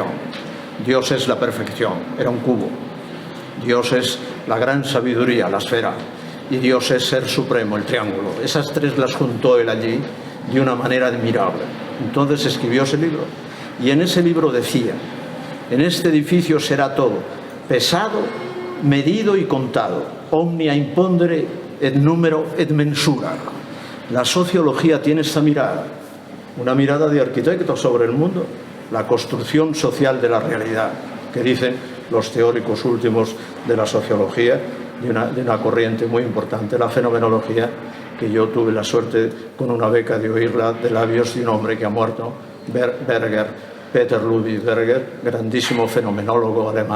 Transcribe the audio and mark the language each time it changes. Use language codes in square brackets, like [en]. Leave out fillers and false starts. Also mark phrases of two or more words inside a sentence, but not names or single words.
[es] Dios es la perfección, era un cubo. Dios es la gran sabiduría, la esfera, y Dios es ser supremo, el triángulo. Esas tres las juntó él allí de una manera admirable. Entonces escribió ese libro, y en ese libro decía: en este edificio será todo pesado, medido y contado, [la] omnia impondere et numero et mensura. [es] La sociología tiene esta mirada, una mirada de arquitecto sobre el mundo, la construcción social de la realidad, que dicen los teóricos últimos de la sociología, de una corriente muy importante, la fenomenología, que yo tuve la suerte con una beca de oírla de labios de un hombre que ha muerto, Berger, Peter Ludwig Berger, grandísimo fenomenólogo alemán.